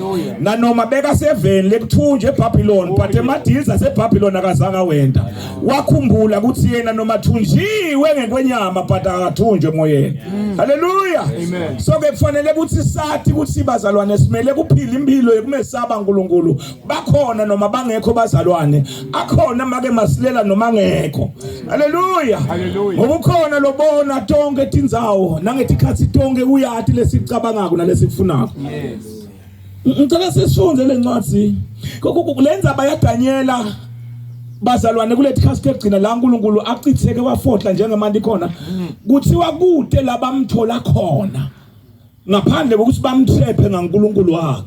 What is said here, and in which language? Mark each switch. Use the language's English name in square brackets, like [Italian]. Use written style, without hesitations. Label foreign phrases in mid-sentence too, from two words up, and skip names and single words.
[Swati] Nanoma beka 7 lekuthunje eBabylon but emadili aseBabylon akazanga wenda. Wakhumbula ukuthi yena noma thunjiwe ngekwenyama but akathunjwe emoyeni. Hallelujah. Amen. So ke kufanele ukuthi sathi ukuthi bazalwane simele kuphila impilo yokumesaba uNkulunkulu. Bakhona noma bangekho bazalwane. Akhona make Masilela noma ngekho. Hallelujah. Ngoba ukhona lobona tonke tindzawo nangetikhathi tonke uyathi lesicabangako nalesifunako. Yes. Ngicela sisifunde lencwadi. Lenza bayadanyela bazalwane kulethi khasi egcina la uNkulunkulu acitheke wafotla njengemandi khona. Kuthiwa kude labamthola khona. Ngaphandle kokuthi bamthephe ngaNkulunkulu wakhe.